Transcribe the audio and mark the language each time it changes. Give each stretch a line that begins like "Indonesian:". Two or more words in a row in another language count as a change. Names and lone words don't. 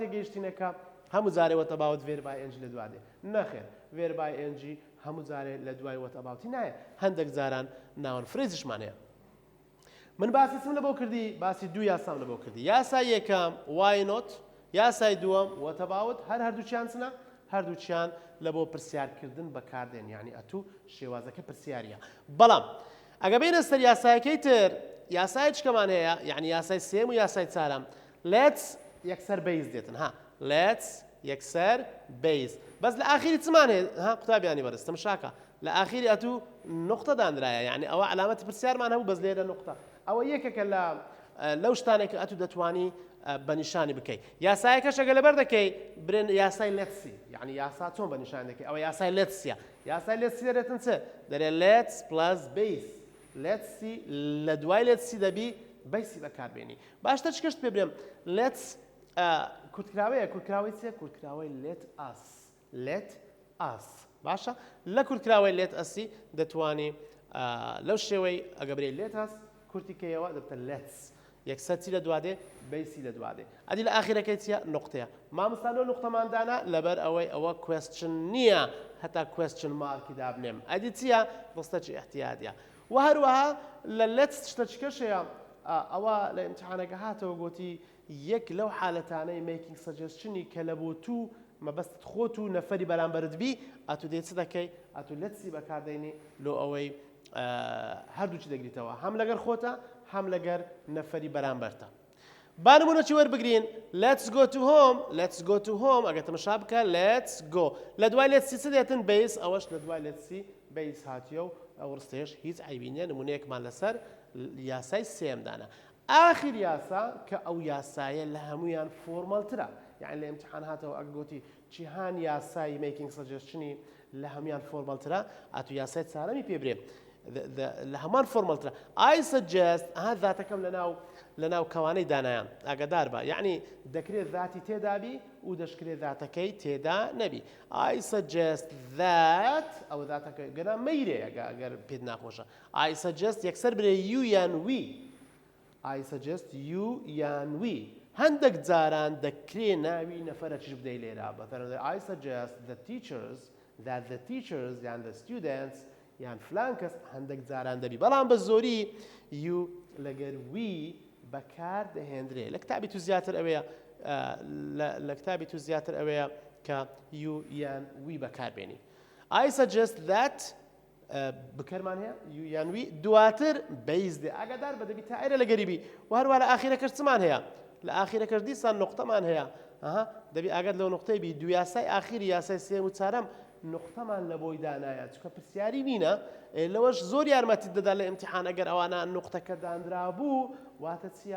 Central Kurdish: تێگەیشتینەکە هەموو جارێ
English: what about verb ing
Central Kurdish: لە دوادێ نەخێر
English: verb ing
Central Kurdish: هەموو جارێ لە دوای
English: what about
Central Kurdish: نایە هەندێک جاران
English: noun phrase-
Central Kurdish: شمان هەیە من باسی چم لەبەوە کردی باسی دوو یاسام لەبەوە کردی یاسای یەکەم
English: why not
Central Kurdish: یاسای دووەم
English: what about
Central Kurdish: هەردووچیان چنە هەردووچیان لە بۆ پرسیارکردن بەکاردێن یعنی ئەتوو شێوازەکە پرسیاریە بەڵام ئەگە بینە سەر یاسایەکەی تر یاسای چکەمان هەیە یعنی یاسای سێم و یاسای چارەم let's یەکسەر بەیز دێتن let's یەکسەر بەیز بەس لە ئاخری چمان هەیە قوتابیانی بەرز تەماشاکە لە ئاخری ئەتوو نقطە دانرایە یعنی ئەوە علامەتی پرسیارمان هەبوو بەس لێرە نقطە ئەوە یەکێکە لەو شتانێک ئەتوو دەتوانی بەنیشانی بکەیت یاسایەکەش ئەگە لەبەر دەکەی برێن یاسای let's یعنی یاسا چۆن بەنیشان دەکەی ئەوە یاسای let's یاسای let's دەرێتن چ دەرێت
English: let's plus base let's
Central Kurdish: لە دوای let's دەبی بەیسی بەکاربێنی باشتر چ کەشت پێ برێم let's کورتکراوەیە کورتکراوەی چێ کورتکراوەی
English: let us
Central Kurdish: باشە لە کورتکراوەی
English: let us
Central Kurdish: دەتوانی لەو شێوەی ئەگە برێ
English: let us
Central Kurdish: کورتیکەیەوە دەبتە let's یەکسەر چی لە دوادێ بەیسی لە دوادێ ئەدی لە ئاخیرەکەی چیە نقطەیە مامۆستا نقطەماندانە لەبەر ئەوەی ئەوە question نییە هەتا question مارکی دابنێم ئەدی چییە ڕستەکی احتیادیە و هەروەها لە let's شتەچکەشەیە ئەوە لە ئیمتیحانەکە هاتەوە گوتی یەک لەو حالەتانەی
English: making suggestion-
Central Kurdish: ی کە لە بۆ تو مەبەستت خۆت و نەفەری بەرامبەرت بی ئەتو دێ چ دەکەی ئەتو let's بەکاردێنی لۆ ئەوەی هەردووچی دەگریتەوە هەم لەگەر خۆتە هەم لەگەر نەفەری بەرامبەرتە با نمونەی وەربگرین
English: let's go to home
Central Kurdish: ئەگە تەماشا بکە
English: let's go
Central Kurdish: لە دوای let's چ دێتن base ئەوەش لە دوای let's base هاتیە و ئەو ڕستەیەش هیچ عیبی نییە نمونەیەکمان لەسەر یاسای سێمدانە آخر یاسا کە ئەو یاسایە لە هەمویان فۆرمەڵترە یعنی لە ئیمتیحان هاتەوە ئەگە گوتی جیهان یاسای
English: making suggestion-
Central Kurdish: ی لە هەمویان فۆرمەڵترە ئەتو یاسای چارەمی پێ برێ لە هەمان فۆرمەڵترە
English: I suggest
Central Kurdish: ذاتەکەم لەناو کەوانەی دانایان ئاگادار بە یعنی دەکرێت ذاتی تێدابی و دەشکرێت ذاتەکەی تێدا نەبی
English: I suggest that
Central Kurdish: ئەو ذاتەکە گەنا مەیرێ ئەگەر پێت ناخۆشە
English: I suggest
Central Kurdish: یەکسەر برێ you یان we
English: I suggest you
Central Kurdish: یان we هەندێک جاران دەکرێ ناوی نەفەرەکیش بدەی لێرە بەفەرمانده
English: I suggest that the teachers
Central Kurdish: یان
English: the students
Central Kurdish: یان فلان کەس هەندێک جاران دەبی بەڵام بە زۆری you لەگەر we بەکار دەهێنرێ لە کتابی تو زیاتر ئەوەیە کە you یان we بەکاربێنی
English: I suggest that
Central Kurdish: بکەرمان هەیە you یان we دواتر بەیز دێ ئاگادار بە دەبی تایرە لەگەریبی و هەروە لە ئاخیرەکەش چمان هەیە لە ئاخیرەکەش دیسان نقطەمان هەیە دەبی ئاگات لەو نقطەی بی دو یاسای ئاخیری یاسای سێم و چارەم نقطەمان لە بۆی دانایە چکە پرسیاری نینە لەوەش زۆر یارمەتی دەدا لە ئیمتیحان ئەگەر ئەوانە نقطەکە دانرا بوو واتە چییە؟